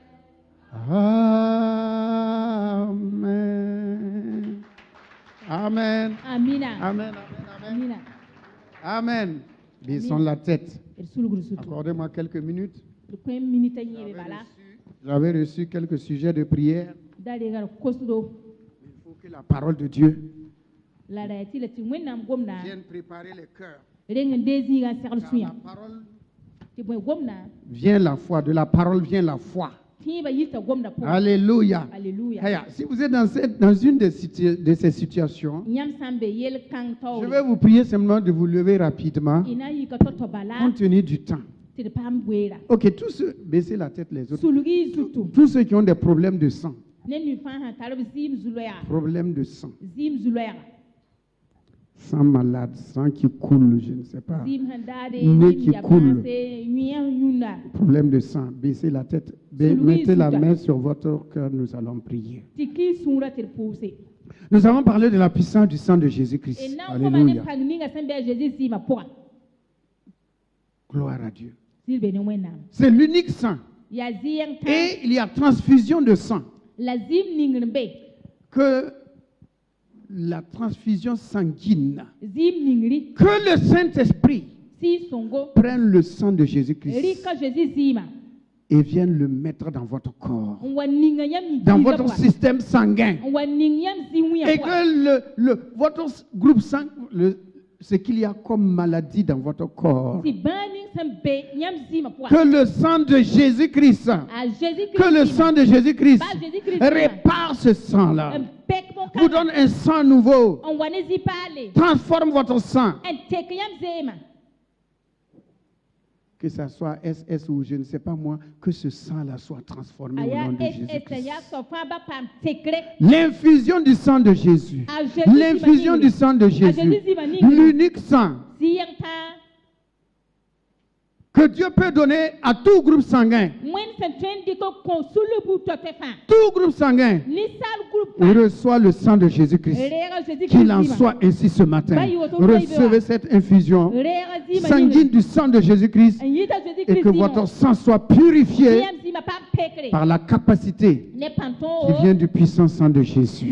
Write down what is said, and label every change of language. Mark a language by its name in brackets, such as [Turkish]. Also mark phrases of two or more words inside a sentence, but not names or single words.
[French] Amen. Amen. [Mossi] amina [French] Amen. Amen. Amen. [Mossi] amina [French] Amen. Baissons la tête. [Mossi] d sulgr sutu [French] Accordez-moi quelques minutes. [Mossi] d kõ minita yẽebe bala [French] J'avais reçu quelques sujets de prière. [Mossi] da regar kosdo [French] Il faut que la parole de Dieu [Mossi] la ra tɩ la tɩ wẽnnaam gomda [French] vienne préparer les cœurs. [Mossi] reng n dee zĩigã n segl [French] Car [Mossi] sũyã [French] la parole [Mossi] tɩ bõe gomda [French] vient la foi. De la parole vient la foi. [Mossi] tĩibã yita gomda pʋgẽ [French] Alléluia. [Mossi] alleluya [French] Aya, si vous êtes dans une de ces situations, [Mossi] yãmb sã n be yel-kãng [French] je [Mossi] taoore [French] vais vous prier simplement de vous lever rapidement, [Mossi] y na n yika to-to bala [French] compte tenu du temps. [Mossi] tɩ d paam goeera [French] Ok, tous ceux, baissez la tête les autres. [Mossi] sulgi zutu [French] Tous ceux qui ont des problèmes de sang, [Mossi] ne nu fãa sã tar b zɩɩm zu-loɛɛga [French] problèmes de sang, [Mossi] zɩɩm zu-loɛɛga [French] sang malade, sang qui coule, je ne sais pas, [Mossi] zɩɩm sẽn daade [French] Nez qui [Mossi] zɩɩm ya [French] coule. [Mossi] bãase yũyã yũnda [French] problème de sang, baissez la tête, mettez la main sur votre cœur, nous allons prier. [Mossi] tɩ kɩ sũurã tɩ d pʋʋse [French] Nous avons parlé de la puissance du sang de [Mossi] d Jésus-Christ. na n koma ne [French] Alléluia. [Mossi] pãng ninga sẽn be a zeezi zɩɩmã pʋga [French] Gloire à Dieu. [Mossi] zɩl be ne wẽnnaam [French] C'est l'unique sang. [Mossi] yaa zɩ-yẽng tã [French] Et il y a transfusion de sang. [Mossi] la zɩɩm ningr n be [French] Que la transfusion sanguine, [Mossi] zɩɩm ningri [French] que le Saint-Esprit [Mossi] sɩɩ sõngo [French] prenne le sang de Jésus-Christ [Mossi] rɩka zeezi zɩɩmã [French] et vienne le mettre dans votre corps, [Mossi] n wa ninga yãmb [French] dans [Mossi] yĩnga [French] votre [Mossi] pʋga [French] système sanguin. [Mossi] n wa ning yãmb zĩ-wẽa [French] Et [Mossi] pʋga [French] que votre groupe sang, ce qu'il y a comme maladie dans votre corps, [Mossi] tɩ bãa ning sẽn be yãmb zɩɩmã pʋga [French] que le sang de Jésus-Christ, [Mossi] a Jésus-Christ [French] que le sang de Jésus-Christ Par Jésus-Christ, répare ce sang-là, [Mossi] n pek [French] vous donne un sang nouveau, [Mossi] n wa ne zĩ-paale [French] transforme votre sang, [Mossi] n tek yãmb zeemã [French] que ça soit SS ou je ne sais pas moi, que ce sang-là soit transformé [Mossi] a [French] au [Mossi] yaa [French] nom de [Mossi] yaa [French] Jésus-Christ. [Mossi] sõ fãa ba paam tekre [French] L'infusion du sang de Jésus, [Mossi] a Jésus [French] l'infusion du sang de Jésus, l'unique sang [Mossi] zɩ-yẽng tã [French] que Dieu peut donner à tout groupe sanguin. Tout groupe sanguin reçoit le sang de Jésus-Christ. Qu'il en soit ainsi ce matin. Recevez cette infusion sanguine du sang de Jésus-Christ et que votre sang soit purifié par la capacité qui vient du puissant sang de Jésus.